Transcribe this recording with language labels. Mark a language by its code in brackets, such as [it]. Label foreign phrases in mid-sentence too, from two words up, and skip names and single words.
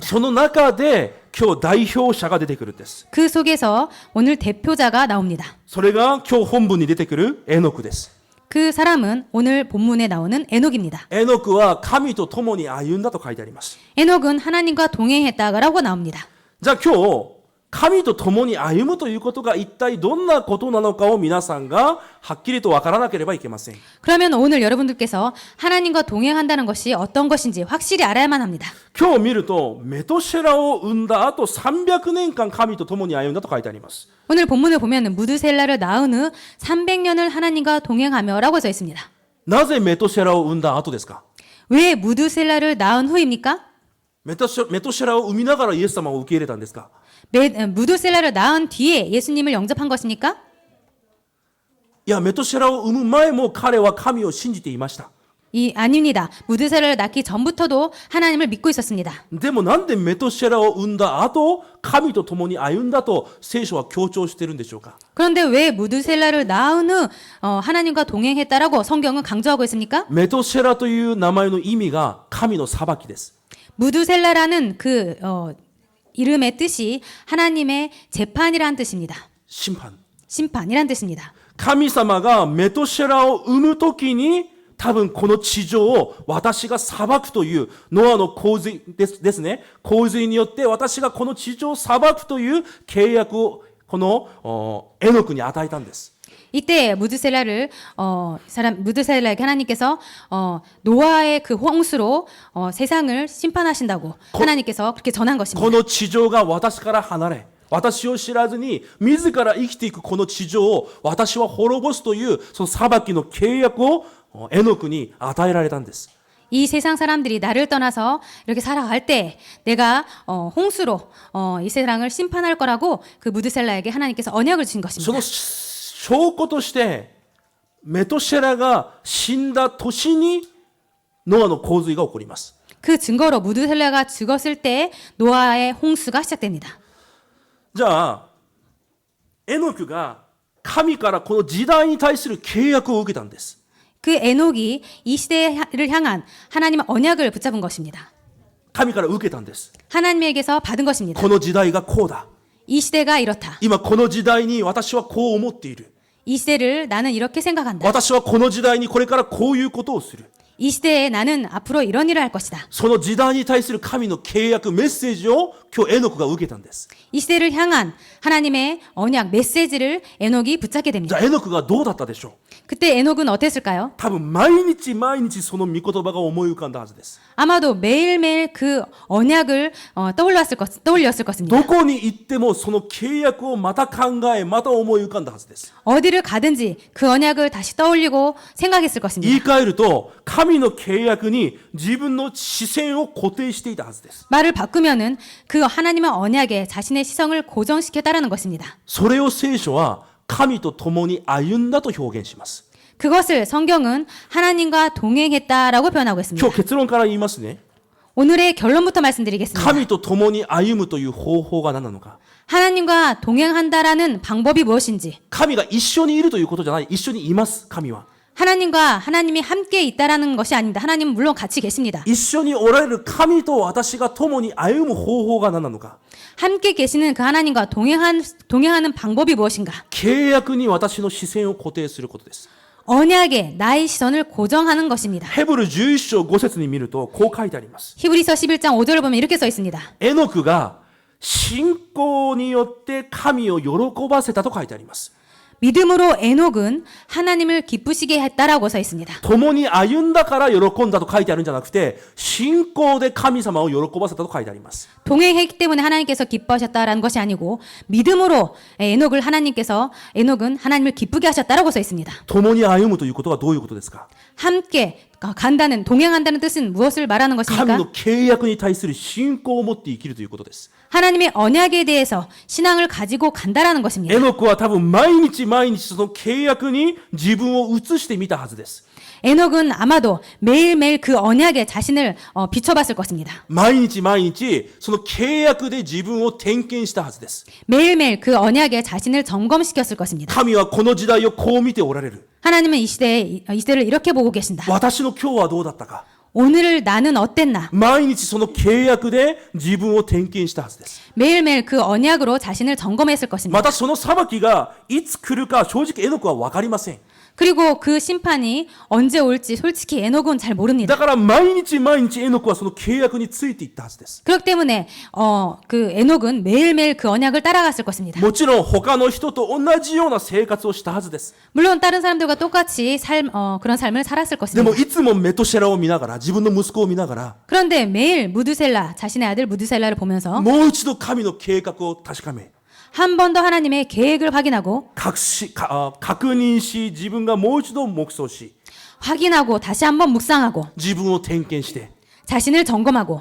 [ja] その中で今日代表者が出てくるんです。 [ko] 그 속에서 오늘 대표자가 나옵니다. [ja] それが今日本文に出てくるエノクです。 [ko] 그 사람은 오늘 본문에 나오는 에녹입니다. [ja] エノクは神と共に歩んだと書いてあります。 [ko] 에녹은 하나님과 동행했다라고 나옵니다. [ja] じゃあ今日神と共に歩むということが一体どんなことなのかを皆さんがはっきりと分からなければいけません。 [ko] 그러면 오늘 여러분들께서 하나님과 동행한다는 것이 어떤 것인지 확실히 알아야만 합니다. [ja] 今日見るとメトシェラを生んだ後300年間神と共に歩んだと書いてあります。 [ko] 오늘 본문을 보면 무드셀라를 낳은 후 300년을 하나님과 동행하며라고 써 있습니다. [ja] なぜメトシェラを生んだ後ですか？ [ko] 왜 무드셀라를 낳은 후입니까? [ja] メトシェラを生みながらイエス様を受け入れたんですか？ [ko] 무드셀라를 낳은 뒤에 예수님을 영접한 것입니까? [ja] いや、メトシェラを生む前も彼は神を信じていました。 [ko] 아닙니다. 무드셀라를 낳기 전부터도 하나님을 믿고 있었습니다. [ja] でもなんでメトシェラを生んだ後神と共に歩んだと聖書は強調しているんでしょうか？ [ko] 그런데 왜 무드셀라를 낳은 후 하나님과 동행했다라고 성경은 강조하고 있습니까? [ja] メトシェラという名前の意味が神の裁きです。 [ko] 무드셀라라는 그 이름의 뜻이 하나님의 재판이라는 뜻입니다. [ja] 審判。 [ko] 심판이라는 뜻입니다. [ja] 神様がメトシェラを生むときに多分この地上を私が裁くというノアの洪水ですね。洪水によって私がこの地上を裁くという契約をこのエノクに与えたんです。 [ko] 이때 무드셀라에게 하나님께서 노아의 그 홍수로 세상을 심판하신다고 하나님께서 그렇게 전한 [ja] こ [ko] 것입니다. [ja] の地上が私から離れ私を知らずに自ら生きていくこの地上を私は滅ぼすというその裁きの契約をエノクに与えられたんです。 [ko] 이 세상 사람들이 나를 떠나서 이렇게 살아갈 때 내가 홍수로 이 세상을 심판할 거라고 그 무드셀라에게 하나님께서 언약을 주신 [ja] そ [ko] 것입니다. [ja] の証拠としてメトシェラが死んだ年にノアの洪水が起こります。 [ko] 그 증거로 무드셀라가 죽었을 때 노아의 홍수가 시작됩니다. [ja] じゃあエノクが神からこの時代に対する契約を受けたんです。 [ko] 그 에녹이 이 시대를 향한 하나님의 언약을 붙잡은 것입니다. [ja] 神から受けたんです。 [ko] 하나님에게서 받은 것입니다. [ja] この時代がこうだ。 [ko] 이 시대가 이렇다. [ja] 今この時代に私はこう思っている。 [ko] 이 시대를 나는 이렇게 생각한다. [ja] 私はこの時代にこれからこういうことをする。 [ko] 이 시대에 나는 앞으로 이런 일을 할 것이다. [ja] その時代に対する神の契約メッセージを今日エノクが受けたんです。 [ko] 이 시대를 향한 하나님의 언약 메시지를 에녹이 붙잡게 [ja] じ [ko] 됩니다. [ja] ゃあエノクがどうだったでしょう。 [ko] 그때 에녹은 어땠을까요? [ja] 多分毎日毎日その御言葉が思い浮かんだはずです。 [ko] 아마도 매일매일 그 언약을 떠올렸을 것입니다. [ja] どこに行ってもその契約をまた考え、また思い浮かんだはずです。 [ko] 어디를 가든지 그 언약을 다시 떠올리고 생각했을 [ja] 言 [ko] 것입니다. [ja] い換えると神の契約に自分の視線を固定していたはずです。 [ko] 말을 바꾸면은 그 하나님의 언약에 자신의 시선을 고정시켰다라는 것입니다. [ja] それを聖書は神と共に歩んだと表現します。 [ko] 그것을 성경은 하나님과 동행했다라고 표현하고 [ja] 今 [ko] 있습니다. [ja] 日結論から言いますね。 [ko] 오늘의 결론부터 말씀드리겠습니다. [ja] 神と共に歩むという方法が何なのか。 [ko] 하나님과 동행한다라는 방법이 무엇인지, [ja] 神が一緒にいるということじゃない。一緒にいます。神は。 [ko] 하나님이 함께 있다라는 것이 아닙니다. 하나님은 물론 같이 계십니다. [ja] 一緒におられる神と私が共に歩む方法が何なのか。 [ko] 함께 계시는 그 하나님과 동행하는 방법이 무엇인가? [ja] 契約に私の視線を固定することです。 [ko] 언약에 나의 시선을 고정하는 것입니다. [ja] ヘブル11章5節に見るとこう書いてあります。 [ko] 히브리서 11장 5절을 보면 이렇게 써 있습니다. [ja] エノクが信仰によって神を喜ばせたと書いてあります。 [ko] 믿음으로 에녹은 하나님을 기쁘시게 했다라고 써 있습니다. [ja] 共に歩んだから喜んだと書いてあるんじゃなくて、信仰で神様を喜ばせたと書いてあります。 [ko] 동행했기 때문에 하나님께서 기뻐하셨다라는 것이 아니고 믿음으로 에녹은 하나님을 기쁘게 하셨다라고 써 있습니다. [ja] 共に歩むということはどういうことですか？ [ko] 함께 동행한다는 뜻은 무엇을 말하는 [ja] 神 [ko] 것입니까? [ja] の契約に対する信仰を持って生きるということです。 [ko] 하나님의 언약에 대해서 신앙을 가지고 간다라는 것입니다. [ja] エノクは多分毎日毎日その契約に自分を映してみたはずです。 [ko] 에녹은 아마도 매일매일 그 언약에 자신을 비춰봤을 것입니다. [ja] 毎日毎日その契約で自分を点検したはずです。 [ko] 매일매일 그 언약에 자신을 점검시켰을 것입니다. [ja] 神はこの時代をこう見ておられる。 [ko] 하나님은 이 시대를 이렇게 보고 계신다. [ja] 私の今日はどうだったか。 [ko] 오늘 나는 어땠나? [ja] 毎日その契約で自分を点検したはずです。 [ko] 매일매일 그 언약으로 자신을 점검했을 것입니다. [ja] またその裁きがいつ来るか正直エノクは分かりません。 [ko] 그리고 그 심판이 언제 올지 솔직히 에녹은 잘 모릅니다. [ja] だから毎日毎日エノクはその契約についていったはずです。 [ko] 그렇기 때문에 그 에녹은 매일매일 그 언약을 따라갔을 것입니다. [ja] もちろん他の人と同じような生活をしたはずです。 [ko] 물론 다른 사람들과 똑같이 그런 삶을 살았을 [ja] で [ko] 것입니다. [ja] もいつもメトシェラを見ながら自分の息子を見ながら [ko] 그런데 매일 자신의 아들 무드셀라를 보면서 [ja] もう一度神の計画を確かめ [ko] 한 번 더 하나님의 계획을 확인하고 [ja] 確認し自分がもう一度黙想し [ko] 확인하고 다시 한번 묵상하고 [ja] 自分を点検して [ko] 자신을 점검하고